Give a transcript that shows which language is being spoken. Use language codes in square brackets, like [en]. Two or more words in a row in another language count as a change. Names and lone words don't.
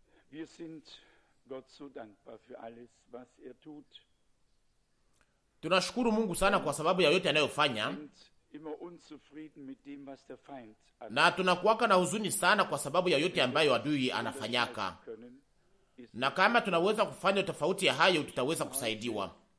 [de] Wir sind Gott so dankbar für alles, was tut. [sw] Tunashukuru Mungu sana kwa sababu ya yote anayofanya, na tunakuwaka na huzuni sana kwa sababu ya yote ambayo adui anafanyaka, na kama tunaweza kufanya tofauti ya hayo tutaweza kusaidiwa.